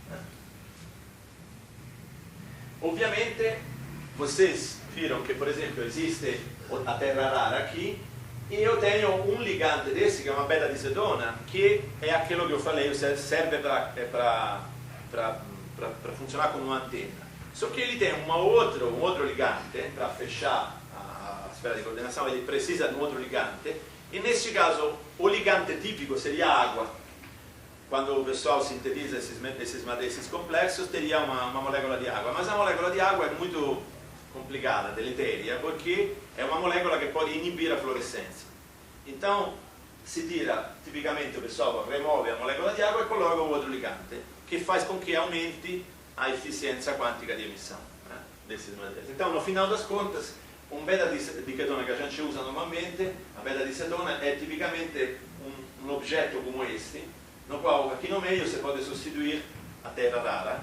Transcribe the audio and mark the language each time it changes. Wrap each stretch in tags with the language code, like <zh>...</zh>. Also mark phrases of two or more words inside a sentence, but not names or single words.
<pt>Ovviamente, vocês viram que, por exemplo, existe a terra rara aqui e eu tenho um ligante desse, que é uma beta di Sedona, que é aquilo que eu falei, serve para funcionar como uma antena. Só que ele tem um outro ligante para fechar a</pt> <it>sfera di coordinazione,</it> <pt>ele precisa de um outro ligante, e nesse caso o ligante típico seria a água. Quando o pessoal sintetiza esses complexos, teria uma molécula de água. Mas a molécula de água é muito complicada, deletéria, porque é uma molécula que pode inibir a fluorescência. Então, si tira, tipicamente o pessoal remove a molécula</pt> <it>di acqua</it> <pt>e coloca</pt> <it>un altro</it> <pt>ligante, che faz com que aumente a eficiência quântica de emissão desses materiais. Então, no final das contas, um beta-dicetona que a gente usa normalmente, a beta-dicetona é tipicamente um objeto como este, no qual aqui no meio você pode substituir a terra rara.</pt>